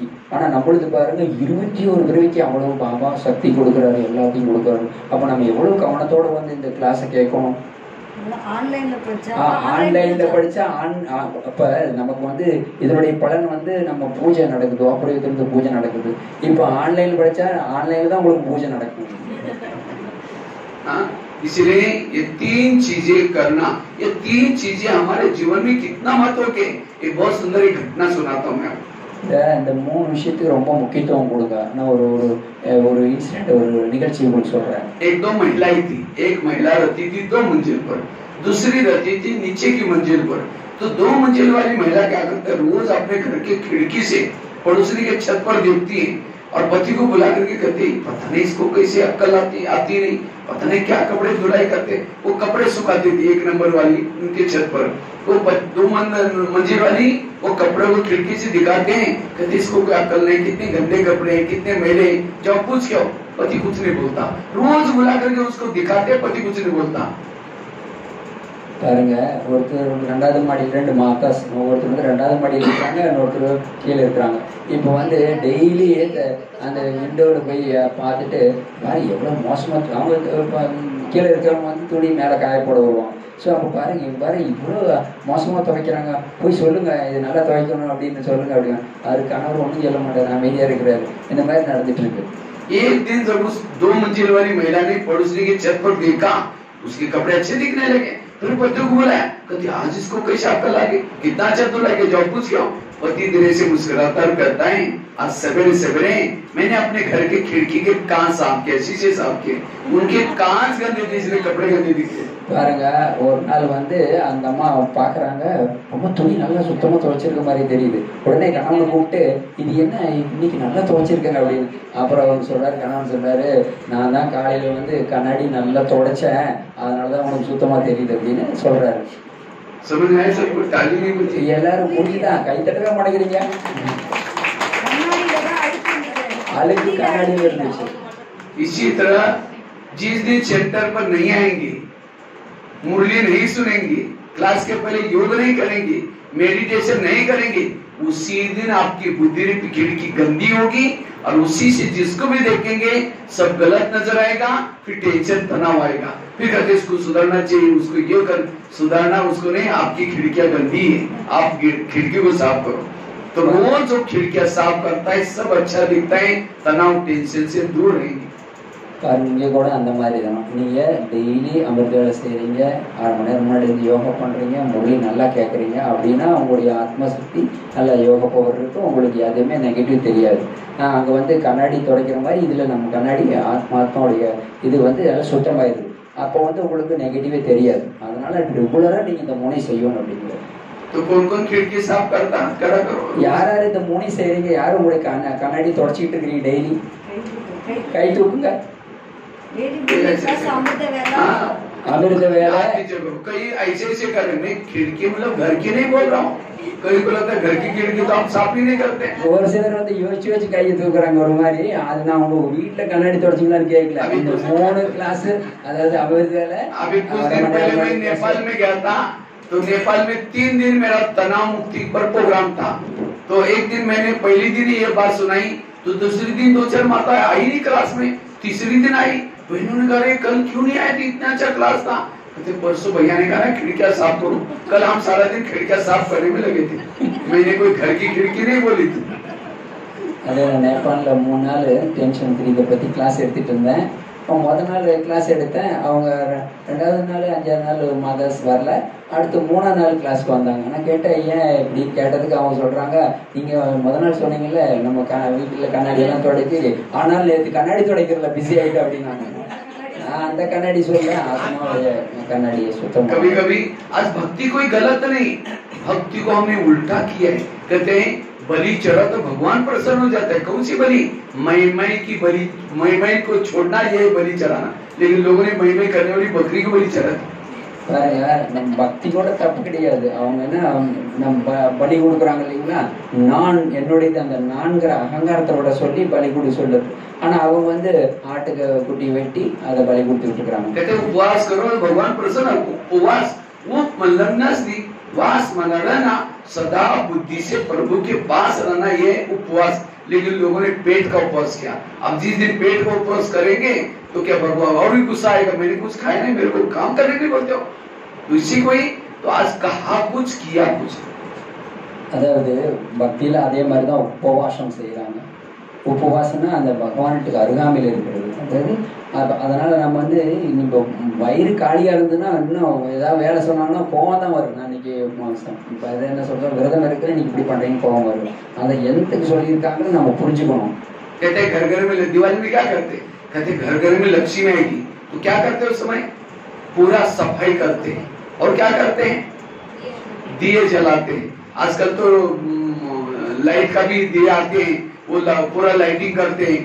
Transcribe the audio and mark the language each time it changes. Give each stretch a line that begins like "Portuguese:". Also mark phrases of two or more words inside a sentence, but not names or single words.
Tamil: ஆனால் நம்மளுக்கு பாருங்க 21 பிறவிக்கு அவ்வளோ பாபா சக்தி கொடுக்குறாரு, எல்லாத்தையும் கொடுக்குறாரு. அப்போ நம்ம எவ்வளோ கவனத்தோடு வந்து இந்த கிளாஸை கேட்கணும். ஆன்லைன்ல படிச்சா அப்ப நமக்கு வந்து இதனுடைய பலன் வந்து நம்ம பூஜை நடக்குது, ஆபரேத்திலிருந்து பூஜை நடக்குது. இப்போ ஆன்லைன்ல படிச்சா ஆன்லைன்ல தான் உங்களுக்கு பூஜை நடக்கும்.
Hindi: इसलिए ये 3 चीजें करना, ये 3 चीजें हमारे जीवन में कितना महत्व के। एक बहुत सुंदर एक घटना सुनाता हूँ मैं।
Tamil: இந்த 3 விஷயத்துக்கு ரொம்ப முக்கியத்துவம் கொடுங்க. நான் ஒரு இன்சிடென்ட், ஒரு நிகழ்ச்சி உங்களுக்கு சொல்றேன்.
Hindi: एक दो महिलाएं थी, एक महिला रहती थी 2 मंजिल पर, दूसरी रहती थी नीचे की मंजिल पर। तो 2 मंजिल वाली महिला क्या करती है, रोज अपने घर के खिड़की से पड़ोसी के छत पर देखती है और पति को बुला करके कहती है पता नहीं इसको कैसे अक्ल आती नहीं, पता नहीं क्या कपड़े धुलाई करते। वो कपड़े सुखाती थी 1 नंबर वाली उनके छत पर। वो 2 मंजिल वाली वो कपड़े को खिड़की से दिखाते हैं, कहते इसको कोई अक्ल नहीं, कितने गंदे कपड़े हैं, कितने मैले। जब पूछ के पति कुछ नहीं बोलता, रोज बुला करके उसको दिखाते, पति कुछ नहीं बोलता।
Tamil: பாருங்க, ஒருத்தர் 2வது மாடியில் 2 மாதாஸ், ஒருத்தர் வந்து 2வது மாடியில் இருக்கிறாங்க, இன்னொருத்தர் கீழே இருக்கிறாங்க. இப்போ வந்து டெய்லி அந்த விண்டோவில் போய் பார்த்துட்டு பாரு எவ்வளோ மோசமாக, அவங்க கீழே இருக்கிறவங்க வந்து துணி மேலே காய போட வருவாங்க. ஸோ அப்போ பாருங்க இவ்வளோ மோசமாக துவைக்கிறாங்க, போய் சொல்லுங்க இது நல்லா துவைக்கணும் அப்படின்னு சொல்லுங்க அப்படின்னா அது கணவர் ஒன்றும் சொல்ல மாட்டார், அமைதியாக இருக்கிறாரு. இந்த மாதிரி நடந்துட்டு இருக்கு.
Hindi: एक दिन जब उस 2 मंजिल वाली महिला ने पड़ोसी की छत पर देखा, उसके कपड़े अच्छे दिखने लगे। फिर पति को बोला, कहती आज इसको कैसे अक्ल आ गई, कितना अच्छा धुला के जॉब पूछ क्यों। पति धीरे से मुस्कुराता करता है, आज सवेरे सवेरे मैंने अपने घर के खिड़की के कांच साफ किए, शीशे साफ किए, उनके कांच गंदे थे इसलिए कपड़े गंदे दिखे।
Tamil: பாருங்க, ஒரு நாள் வந்து அந்த அம்மா பாக்குறாங்க, ரொம்ப துணி நல்லா சுத்தமா துவைச்சிருக்க மாதிரி தெரியுது. உடனே கணவனை கூப்பிட்டு இது என்ன இன்னைக்கு நல்லா துவைச்சிருக்கேன் அப்படின்னு. அப்புறம் அவங்க சொல்றாரு, கணவன் சொல்றாரு, நான் தான் காலையில வந்து கண்ணாடி நல்லா துடைச்சேன், அதனாலதான் உனக்கு சுத்தமா தெரியுது அப்படின்னு சொல்றாரு. எல்லாரும் முடிஞ்சுதான் கை தட்டவே மாட்டேங்கிறீங்க. அழுக்கு கண்ணாடியில் இருந்துச்சு.
Hindi: इसी तरह जिस दिन सेंटर पर नहीं आएंगे, मुरली नहीं सुनेंगे, क्लास के पहले योग नहीं करेंगे, मेडिटेशन नहीं करेंगे, उसी दिन आपकी बुद्धि रूपी खिड़की गंदी होगी और उसी से जिसको भी देखेंगे सब गलत नजर आएगा, फिर टेंशन तनाव आएगा, फिर कहते इसको सुधारना चाहिए, उसको ये कर सुधारना, उसको नहीं, आपकी खिड़कियां गंदी है, आप खिड़की को साफ करो। तो वो जो खिड़कियां साफ करता है सब अच्छा दिखता है, तनाव टेंशन से दूर रहेंगे।
Tamil: இங்கே கூட அந்த மாதிரி தான். நீங்கள் டெய்லி அமிர்த வேலை செய்கிறீங்க, 1/2 மணி நேரம் முன்னாடி இருந்து யோகா பண்ணுறீங்க, முரளி நல்லா கேட்குறீங்க அப்படின்னா உங்களுடைய ஆத்மசக்தி நல்லா யோகா பவர் இருக்கும், உங்களுக்கு எதுவுமே நெகட்டிவ் தெரியாது. அங்கே வந்து கண்ணாடி துடைக்கிற மாதிரி இதில் நம்ம கண்ணாடி ஆத்மாவுடைய இது வந்து எல்லாம் சுத்தமாயிருது. அப்போ வந்து உங்களுக்கு நெகட்டிவே தெரியாது. அதனால ரெகுலராக நீங்கள் இந்த முனை செய்யணும் அப்படிங்கிறது. யார் யார் இந்த முனை செய்கிறீங்க, யாரும் உங்களுடைய கண்ணாடி தொடச்சிக்கிட்டு இருக்கிறீங்க டெய்லி? கை தூக்குங்க.
Hindi: अमृत वेला कई ऐसे करेंगे, खिड़की मतलब घर की नहीं बोल रहा हूँ, कई को लगता है घर की खिड़की तो हम साफ ही नहीं करते.
Tamil: ஒரு சிலர் வந்து யோசிச்சு கையை தூக்குறாங்க ஒரு மாதிரி. அது நான் உங்க வீட்டுல கண்ணாடி தொடச்சிங்களான்னு கேட்கல. இந்த 3 கிளாஸ் அதாவது அமிர்த வேலை.
Hindi: अभी कुछ दिन पहले मैं नेपाल में गया था, तो नेपाल में 3 दिन मेरा तनाव मुक्ति पर प्रोग्राम था. तो एक दिन मैंने पहली दिन ये बात सुनाई, तो दूसरी दिन 2-4 माता आई नहीं क्लास में, तीसरी दिन आई तो इन्होंने कहा कल क्यों नहीं आए थे, इतना अच्छा क्लास था. कहते परसों भैया ने कहा खिड़कियां साफ करो. कल हम सारा दिन खिड़कियां साफ करने में लगे थे, मैंने कोई घर की खिड़की नहीं बोली थी.
Tamil: அதே நேபாளில் 3 நாள்
English: tension free
Tamil: பற்றி கிளாஸ் எடுத்துகிட்டு இருந்தேன். முதல் நாள் கிளாஸ் எடுத்தேன், அவங்க 2வது நாள் 5வது நாள் மதர்ஸ் வரல, அடுத்து 3ஆம் நாள் கிளாஸ்க்கு வந்தாங்க. நான் கேட்டேன் ஏன் இப்படி கேட்டதுக்கு அவங்க சொல்கிறாங்க, நீங்கள் முதல் நாள் சொன்னீங்கல்ல நம்ம வீட்டில் கண்ணாடியெல்லாம் துடைச்சி, ஆனால் நேற்று கண்ணாடி துடைக்கிறதுல பிஸி ஆகிட்டு அப்படின்னாங்க. நான் அந்த கண்ணாடி சொல்லேன், ஆத்மாவுடைய கண்ணாடியை சுத்தம்.
Hindi: कभी कभी आज भक्ति कोई गलत नहीं, भक्ति को हमने उल्टा किया है. कहते हैं बलि चढ़ा तो भगवान प्रसन्न हो जाता है. कौन सी बलि? मई की बलि, मई को छोड़ना ये बलि चढ़ाना. लेकिन लोगों ने मई करने वाली बकरी को बलि चढ़ा.
Tamil: பாருங்க, நம்ம பக்தி கூட தப்பு கிடையாது. அவங்க என்ன நம்ம பலி கொடுக்குறாங்க இல்லைங்களா, நான் என்னுடைய அந்த நான்கிற அகங்காரத்தோட சொல்லி பலி கொடு சொல்லுது. ஆனா அவங்க வந்து ஆட்டுக்கு குட்டி வெட்டி அதை பலி கொடுத்துட்டு இருக்காங்க.
Hindi: उपवास करो भगवान प्रसन्न. उपवास वो वास माना रहना, सदा बुद्धि से प्रभु के पास रहना, ये उपवास. लेकिन लोगों ने पेट का उपवास किया. अब जिस दिन पेट का उपवास करेंगे तो क्या भगवान और भी गुस्सा आएगा, मैंने कुछ खाया नहीं, मेरे को काम करने नहीं बोलते हो. तो इसी को ही तो आज कहा कुछ किया कुछ.
Tamil: அதாவது பக்தியில அதே மாதிரி தான் உபவாசம் செய்யறாங்க. உபவாசம்னா அந்த பகவானுக்கு அருகாமையில் இருக்கிறது. அதாவது அதனால நம்ம வந்து இப்போ வயிறு காலியா இருந்ததுன்னா இன்னும் ஏதாவது வேலை சொன்னாங்கன்னா கோவம் தான் வரும். நான் இன்னைக்கு இப்போ அதை என்ன சொல்றேன், விரதம் இருக்கிறேன், இன்னைக்கு இப்படி பண்றீங்கன்னு கோவம் வரும். அதை எந்தக்கு சொல்லியிருக்காங்கன்னு நம்ம புரிஞ்சுக்கணும்.
Hindi: कहते घर घर में दिवाली में क्या करते, कहते घर घर में लक्ष्मी आएगी तो क्या करते उस समय पूरा सफाई करते हैं और क्या करते हैं दिए जलाते हैं. आजकल तो लाइट का भी दिए आते हैं, वो पूरा लाइटिंग करते हैं.